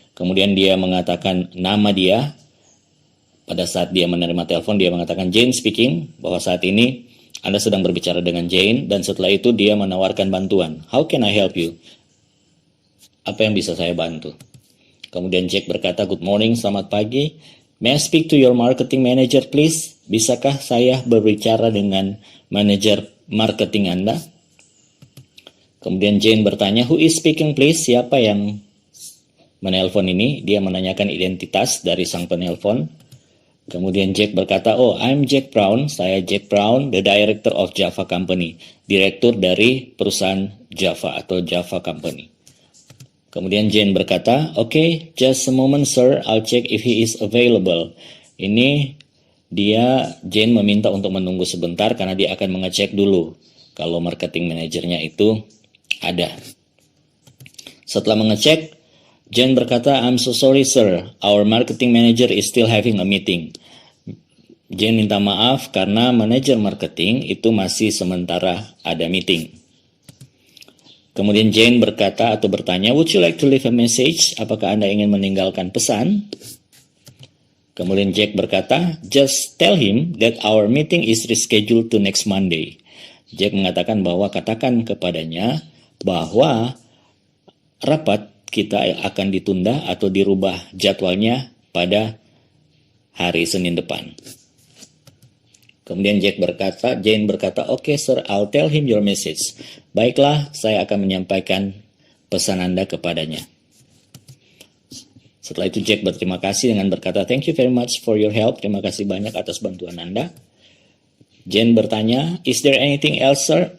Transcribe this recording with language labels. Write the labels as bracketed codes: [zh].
[id] Kemudian dia mengatakan nama dia. Pada saat dia menerima telepon, dia mengatakan, [en] "Jane speaking," [id] bahwa saat ini Anda sedang berbicara dengan Jane. Dan setelah itu dia menawarkan bantuan. [en] "How can I help you?" [id] Apa yang bisa saya bantu? Kemudian Jack berkata, [en] "Good morning, [id] selamat pagi. [en] May I speak to your marketing manager, please? [id] Bisakah saya berbicara dengan manajer marketing Anda?" Kemudian Jane bertanya, [en] "Who is speaking, please?" [id] Siapa yang menelpon ini? Dia menanyakan identitas dari sang penelpon. Kemudian Jack berkata, [en] "Oh, I'm Jack Brown. [id] Saya Jack Brown, [en] the director of Java Company." [id] Direktur dari perusahaan Java atau Java Company. Kemudian Jane berkata, [en] "Okay, just a moment, sir. I'll check if he is available." [id] Ini Jane meminta untuk menunggu sebentar karena dia akan mengecek dulu kalau marketing manajernya itu ada. Setelah mengecek, Jane berkata, [en] "I'm so sorry, sir. Our marketing manager is still having a meeting." [id] Jane minta maaf karena manajer marketing itu masih sementara ada meeting. Kemudian Jane berkata atau bertanya, [en] "Would you like to leave a message?" [id] Apakah Anda ingin meninggalkan pesan? Kemudian Jack berkata, [en] "Just tell him that our meeting is rescheduled to next Monday." [id] Jack mengatakan bahwa katakan kepadanya bahwa rapat kita akan ditunda atau dirubah jadwalnya pada hari Senin depan. Kemudian Jane berkata, [en] "Okay, sir, I'll tell him your message." [id] Baiklah, saya akan menyampaikan pesan Anda kepadanya. Setelah itu Jack berterima kasih dengan berkata, [en] "Thank you very much for your help." [id] Terima kasih banyak atas bantuan Anda. Jane bertanya, [en] "Is there anything else, sir?"